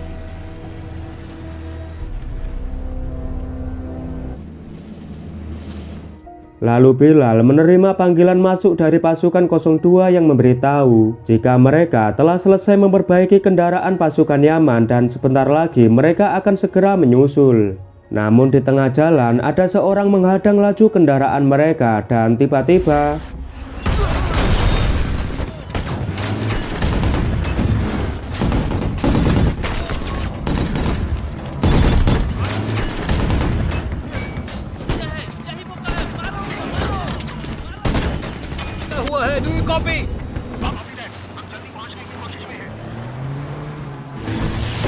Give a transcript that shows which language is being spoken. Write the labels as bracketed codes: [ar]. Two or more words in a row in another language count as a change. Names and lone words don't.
[id] Lalu Bilal menerima panggilan masuk dari pasukan 02 yang memberitahu jika mereka telah selesai memperbaiki kendaraan pasukan Yaman dan sebentar lagi mereka akan segera menyusul. Namun di tengah jalan ada seorang menghadang laju kendaraan mereka dan tiba-tiba [hi] हुआ है, [en] do you copy?